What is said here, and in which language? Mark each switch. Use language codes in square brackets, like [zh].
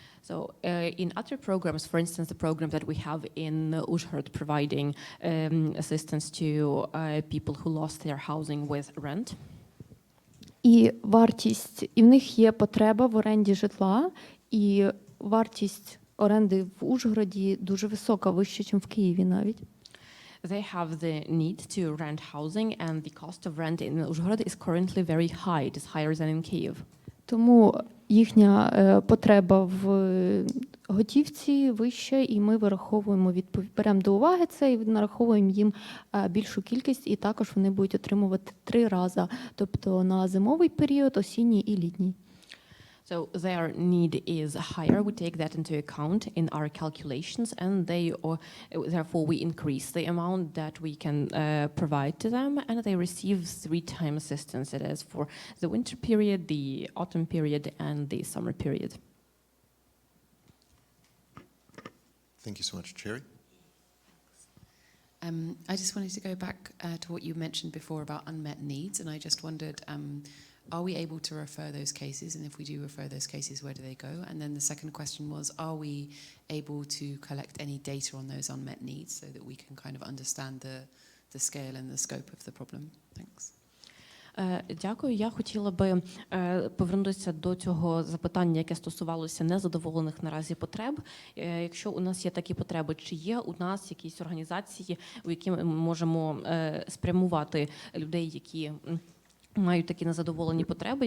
[en] So in other programs, for instance, the program that we have in Uzhhorod providing assistance to people who lost their housing with rent. [uk] І вартість, і в них є потреба в оренді житла, і вартість оренди в Ужгороді дуже висока, вища, ніж в Києві навіть. [en] They have the need to rent housing, and the cost of rent in Uzhhorod is currently very high. It is higher than in Kyiv. [uk] Тому їхня потреба в готівці вища, і ми вираховуємо, беремо до уваги це і нараховуємо їм більшу кількість, і також вони будуть отримувати 3 рази, тобто на зимовий період, осінній і літній. [en] So their need is higher. We take that into account in our calculations, and therefore we increase the amount that we can provide to them, and they receive 3-time assistance. It is for the winter period, the autumn period, and the summer period. Thank you so much, Cherry. I just wanted to go back to what you mentioned before about unmet needs, and I just wondered, are we able to refer those cases? And if we do refer those cases, where do they go? And then the second question was, are we able to collect any data on those unmet needs so that we can kind of understand the scale and the scope of the problem? Thanks. [uk] Дякую. Я хотіла би повернутися до цього запитання, яке стосувалося незадоволених наразі потреб. Якщо у нас є такі потреби, чи є у нас якісь організації, у які ми можемо спрямувати людей, які мають такі незадоволені потреби?